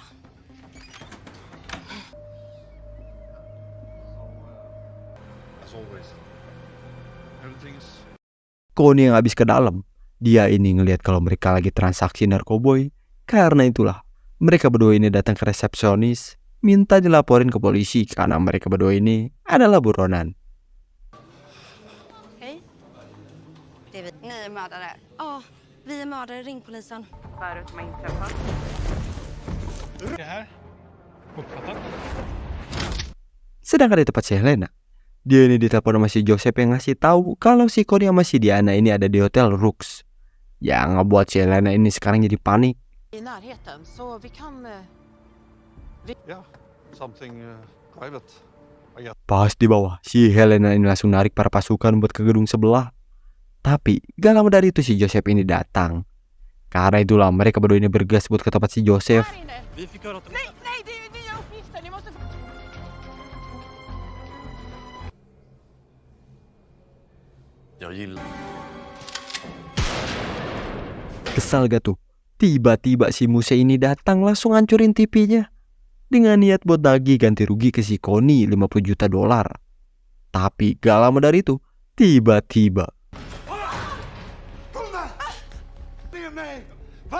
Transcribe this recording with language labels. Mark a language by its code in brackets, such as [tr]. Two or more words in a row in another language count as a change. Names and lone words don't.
[sv] Alltså hon var [id] Connie yang habis ke dalam. Dia ini ngelihat kalau mereka lagi transaksi narkoboy. Karena itulah mereka berdua ini datang ke resepsionis, minta dilaporin ke polisi karena mereka berdua ini adalah buronan. [sv] Hej. Ni är mördare? Ja, vi är mördare. Ring polisen. Vad är det som har inträffat? Det här? Uppfattat? [id] Sedangkan di tempat si Helena, dia ini ditelepon sama si Joseph yang ngasih tahu kalau si Connie sama si Diana ini ada di hotel Rooks. Yang ngebuat si Helena ini sekarang jadi panik. [sv] I närheten, så vi kan... [en] Yeah, something private. [id] Pas di bawah, si Helena ini langsung narik para pasukan buat ke gedung sebelah. Tapi gak lama dari itu si Joseph ini datang. Karena itulah mereka berdua ini bergegas buat ke tempat si Joseph. [sv] Vi fick höra att... Nej, det är nya uppgifter. Ni måste... Jag gillar... [id] Kesal gak tuh? Tiba-tiba si Muse ini datang langsung hancurin TV-nya. Dengan niat buat nagih ganti rugi ke si Connie $50 juta. Tapi gak lama dari itu, tiba-tiba [sv] Med mig! Va?